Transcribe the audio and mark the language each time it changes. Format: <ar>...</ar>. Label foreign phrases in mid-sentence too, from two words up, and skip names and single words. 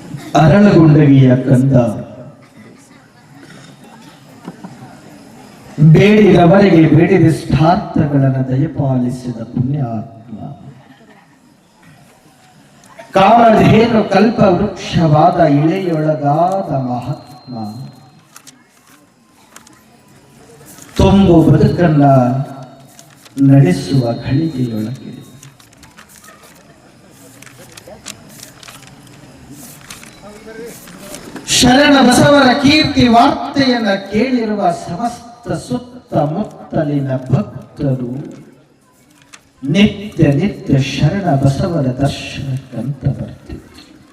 <kn>ಅರಳಗುಂಡಗಿಯ ಕಂದ ಬೇಡಿದವರಿಗೆ ಬೇಡಿದಷ್ಟಾರ್ಥಗಳನ್ನು ದಯಪಾಲಿಸಿದ ಪುಣ್ಯಾತ್ಮ, ಕಾಮಧೇನು ಕಲ್ಪ ವೃಕ್ಷವಾದ ಇಳೆಯೊಳಗಾದ ಮಹಾತ್ಮ, ತುಂಬು ಬದುಕನ್ನ ನಡೆಸುವ ಘಳಿಗೆಯೊಳಗೆ ಶರಣ ಬಸವರ ಕೀರ್ತಿ ವಾರ್ತೆಯನ್ನ ಕೇಳಿರುವ ಸಮಸ್ತ ಸುತ್ತಮುತ್ತಲಿನ ಭಕ್ತರು ನಿತ್ಯ ನಿತ್ಯ ಶರಣ ಬಸವರ ದರ್ಶನಕ್ಕಂತ ಬರ್ತಿದ್ರು.</kn>